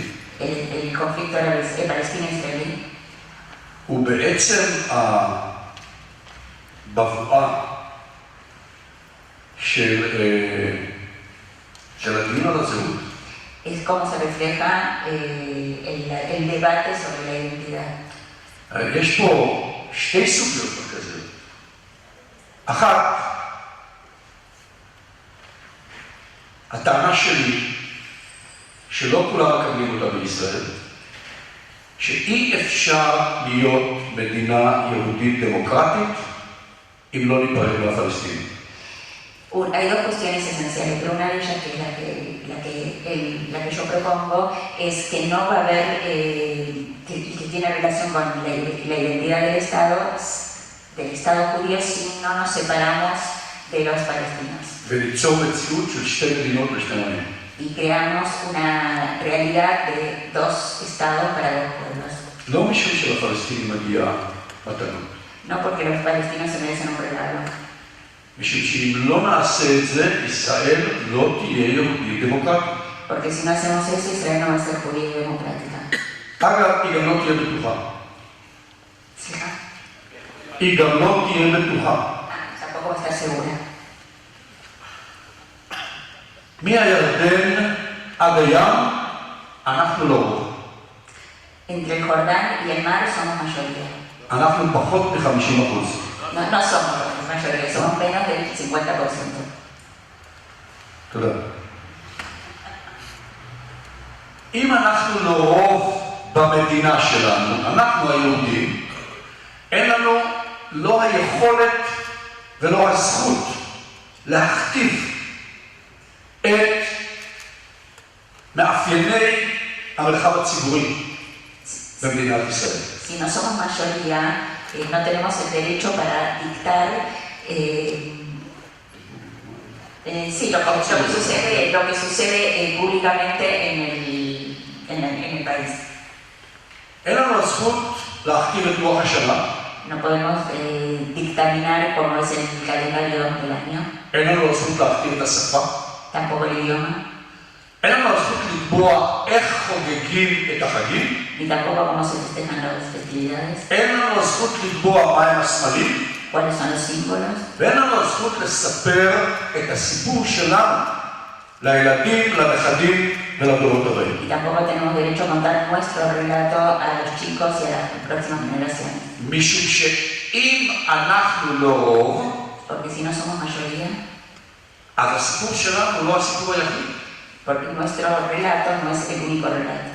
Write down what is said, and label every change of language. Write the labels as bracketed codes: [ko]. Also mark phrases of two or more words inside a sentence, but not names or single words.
[es] El conflicto palestino-israelí. [he] הוא בעצם הבבואה של הדיון על הזהות. [es] Es como se refleja el debate sobre la identidad. [he] יש פה שתי סוגיות מרכזיות. אחת, הטענה שלי, שלא כולם מקבלים אותה בישראל, שאי אפשר להיות מדינה יהודית דמוקרטית אם לא ניפרד מהפלסטינים. [es] Hay dos cuestiones esenciales, pero una de ellas, que es la que yo propongo, es que no va a haber, que tiene relación con la identidad del Estado judío, si no nos separamos de los palestinos. [he] וליצור מציאות של שתי מדינות לשני עמים. [es] Y creamos una realidad de dos estados para dos pueblos. [he] לא משום שלפלסטינים מגיעה מתנות. [es] No porque los palestinos se merecen un regalo. [he] משום שאם לא נעשה את זה, ישראל לא תהיה יהודית דמוקרטית. [es] Porque si no hacemos eso, Israel no va a ser judía y democrática. [he] אגב, היא גם לא תהיה בטוחה. ¿Sija? היא גם לא תהיה בטוחה. [es] Tampoco va a estar segura. [he] מהירדן עד הים, אנחנו לא רוב. [es] Entre el Jordán y el mar somos mayoría. [he] אנחנו פחות מ-50%. [es] No somos mayoría, somos menos del 50%. [he] תודה. אם אנחנו לא רוב במדינה שלנו, אנחנו היהודים, אין לנו לא היכולת ולא הזכות להכתיב את מאפייני המרחב הציבורי במדינת ישראל. [es] Si no somos mayoría, no tenemos el derecho para dictar lo que sucede públicamente en el país. [he] אין לנו הזכות להכתיב את לוח השנה. [es] No podemos dictaminar cómo es el calendario del año. [he] אין לנו הזכות להכתיב את השפה. [es] Tampoco el idioma. [he] אין לנו הזכות לקבוע איך חוגגים את החגים. [es] Ni tampoco cómo se festejan las festividades. [he] אין לנו הזכות לקבוע מהם הסמלים. [es] ¿Cuáles son los símbolos? [he] ואין לנו הזכות לספר את הסיפור שלנו לילדים, לנכדים ולדורות הבאים. [es] Y tampoco tenemos derecho a contar nuestro relato a los chicos y a las próximas generaciones. [he] משום שאם אנחנו לא רוב, [es] Porque si no somos mayoría, [he] אז הסיפור שלנו הוא לא הסיפור היחיד. [es] porque nuestro relato no es el único relato.